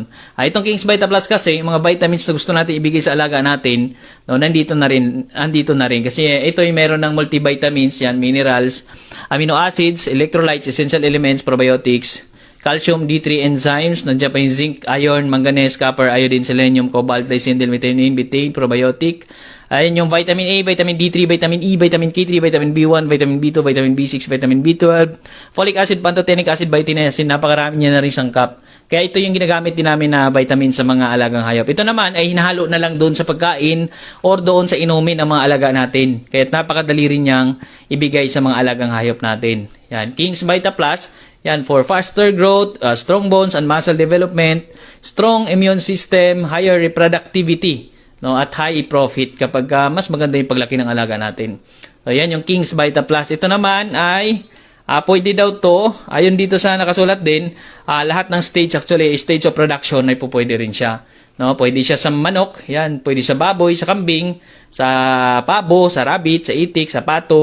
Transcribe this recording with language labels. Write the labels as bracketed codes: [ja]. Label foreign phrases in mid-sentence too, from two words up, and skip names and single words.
[tl] Itong King's Vita Plus kasi, yung mga vitamins na gusto natin ibigay sa alaga natin, no, nandito na rin kasi ito ay meron ng multivitamins, yan, minerals, [en] amino acids, electrolytes, essential elements, probiotics, calcium, D3 enzymes, [tl] nandiyan pa yung [en] zinc, iron, manganese, copper, iodine, selenium, cobalt, lysindel, methionine, betaine, probiotic. [tl] Ayun yung [en] vitamin A, vitamin D3, vitamin E, vitamin K3, vitamin B1, vitamin B2, vitamin B6, vitamin B12, folic acid, pantothenic acid, biotin, [tl] napakarami niya na rin sangkap. Kaya ito yung ginagamit din namin na vitamin sa mga alagang hayop. Ito naman ay hinahalo na lang doon sa pagkain or doon sa inumin ng mga alaga natin. Kaya napakadali rin niyang ibigay sa mga alagang hayop natin. Yan, King's Vita Plus, yan, [en] for faster growth, strong bones and muscle development, strong immune system, higher reproductivity, no, at high profit [tl] kapag mas maganda yung paglaki ng alaga natin. So yan yung King's Vita Plus. Ito naman ay pwede daw to, ayon dito sa nakasulat din, lahat ng [en] stage of production [tl] ay pwede rin siya. No, pwede siya sa manok, yan, pwede sa baboy, sa kambing, sa pabo, sa rabbit, sa itik, sa pato.